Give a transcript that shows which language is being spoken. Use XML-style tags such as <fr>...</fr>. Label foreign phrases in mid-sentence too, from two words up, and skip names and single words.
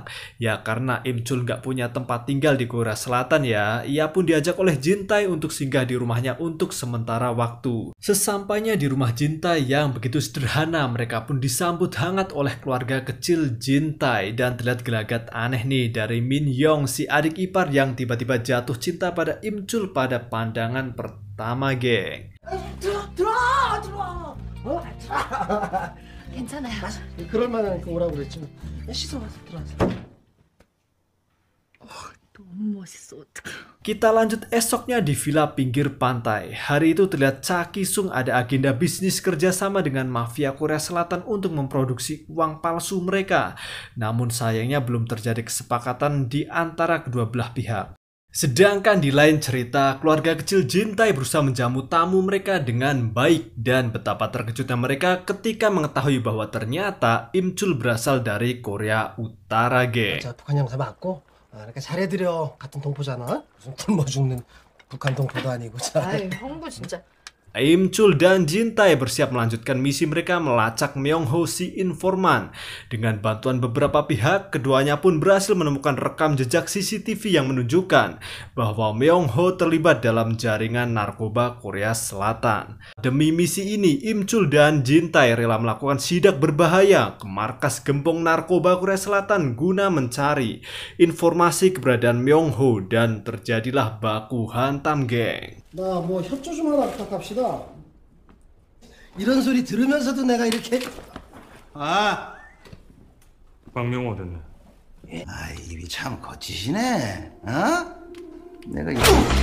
<id>Ya karena Im Chul nggak punya tempat tinggal di Korea Selatan ya, ia pun diajak oleh Jintae untuk singgah di rumahnya untuk sementara waktu. Sesampainya di rumah Jintae yang begitu sederhana, mereka pun disambut hangat oleh keluarga kecil Jintae. Dan terlihat gelagat aneh nih dari Min Yong, si adik ipar yang tiba-tiba jatuh cinta pada Im Chul pada pandangan pertama, geng.</id> <ko>들어와! 괜찮아요. 그럴 만한 거 오라고 그랬지. 씻어 와서 들어와서. 너무 멋있어. 어떡해.</ko> <id>Kita lanjut esoknya di villa pinggir pantai. Hari itu terlihat Cha Ki-sung ada agenda bisnis kerjasama dengan mafia Korea Selatan untuk memproduksi uang palsu mereka. Namun sayangnya belum terjadi kesepakatan di antara kedua belah pihak. Sedangkan di lain cerita, keluarga kecil Jintae berusaha menjamu tamu mereka dengan baik dan betapa terkejutnya mereka ketika mengetahui bahwa ternyata Im Chul berasal dari Korea Utara, geng.</id> <ko>자, 북한 형사 맞고 이렇게 잘해드려. 같은 동포잖아. 무슨 굶어 죽는 북한 동포도 아니고. 아유, 형부 진짜.</ko> <id>Im Chul dan Jintae bersiap melanjutkan misi mereka melacak Myung-ho si informan. Dengan bantuan beberapa pihak, keduanya pun berhasil menemukan rekam jejak CCTV yang menunjukkan bahwa Myung-ho terlibat dalam jaringan narkoba Korea Selatan. Demi misi ini, Im Chul dan Jintae rela melakukan sidak berbahaya ke markas gembong narkoba Korea Selatan guna mencari informasi keberadaan Myung-ho dan terjadilah baku hantam, geng.</id> <ko>나 뭐 협조 좀 하나 부탁합시다. 이런 소리 들으면서도 내가 이렇게 박명호 됐네. 아, 입이 참 거치시네. 어? 내가 이거</ko>